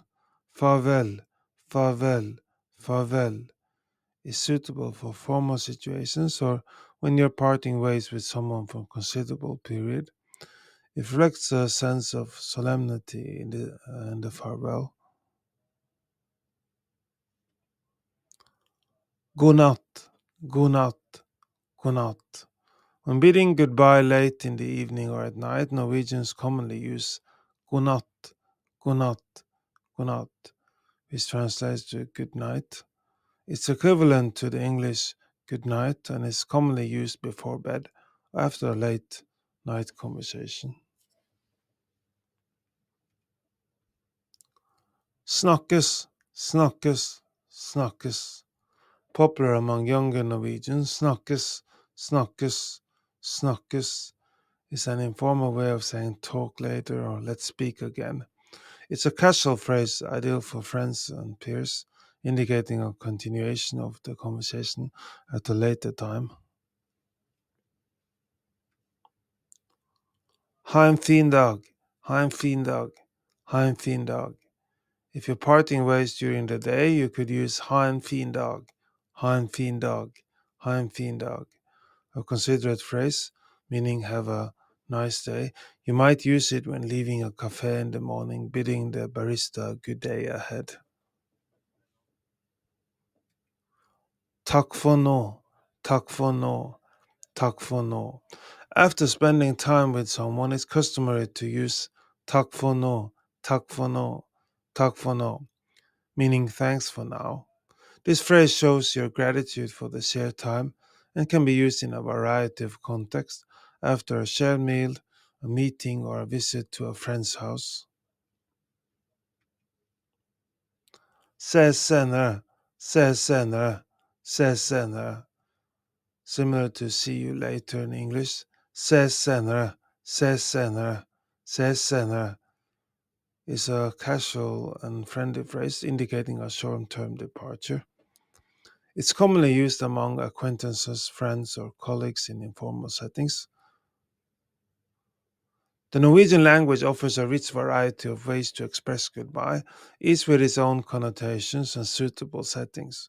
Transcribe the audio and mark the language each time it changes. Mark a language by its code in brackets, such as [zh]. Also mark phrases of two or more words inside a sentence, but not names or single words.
[no] Farvel, farvel, farvel [en] is suitable for formal situations or when you're parting ways with someone for a considerable period. It reflects a sense of solemnity in the farewell. [no] God natt, god natt, god natt. [en] When bidding goodbye late in the evening or at night, Norwegians commonly use [no] god natt, god natt, god natt, [en] which translates to good night. It's equivalent to the English good night and is commonly used before bed or after a late night conversation. [no] Snakkes, snakkes, snakkes. [en] Popular among younger Norwegians, [no] snakkes, snakkes, snakkes [en] is an informal way of saying talk later or let's speak again. It's a casual phrase ideal for friends and peers, indicating a continuation of the conversation at a later time. [no] Ha en fin dag, ha en fin dag, ha en fin dag. [en] If you're parting ways during the day, you could use [no] ha en fin dag, ha en fin dag, [en] ha en fin dag. A considerate phrase, meaning have a nice day. You might use it when leaving a cafe in the morning, bidding the barista good day ahead. [no] Takk for nå, takk for nå, takk for nå. [en] After spending time with someone, it's customary to use [no] takk for nå, takk for nå, [en] takk for nå, meaning thanks for now. This phrase shows your gratitude for the shared time and can be used in a variety of contexts after a shared meal, a meeting, or a visit to a friend's house. [no] Ses senere, ses senere, ses senere. [en] Similar to see you later in English, [no] Ses senere, ses senere, ses senere [en] is a casual and friendly phrase indicating a short-term departure. It's commonly used among acquaintances, friends, or colleagues in informal settings. The Norwegian language offers a rich variety of ways to express goodbye, each with its own connotations and suitable settings.